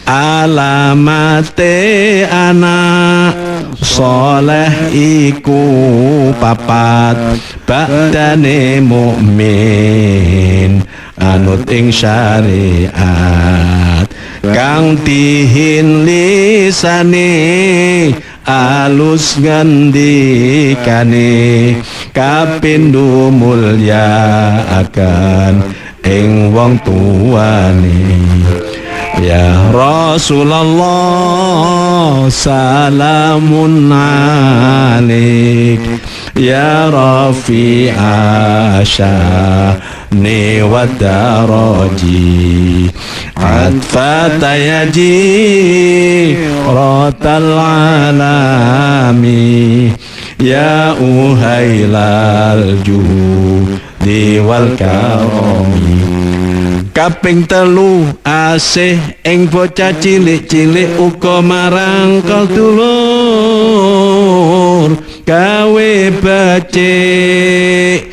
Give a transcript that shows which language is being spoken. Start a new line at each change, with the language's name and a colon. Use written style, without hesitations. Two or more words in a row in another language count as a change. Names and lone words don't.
Javanese: alamate anak soleh iku papat badane mukmin anut ing syariat kang tihin lisane alus ngendikane kapindho mulya akan ing wong tuane.
Arabic: يا رسول الله سلام عليك يا رفيع الشأن والدرج عطفة يا جيرة العلم يا أهيل الجود والكرم.
Javanese: Kaping telu asih ing bocah cilik-cilik uga marang dulur gawe becik.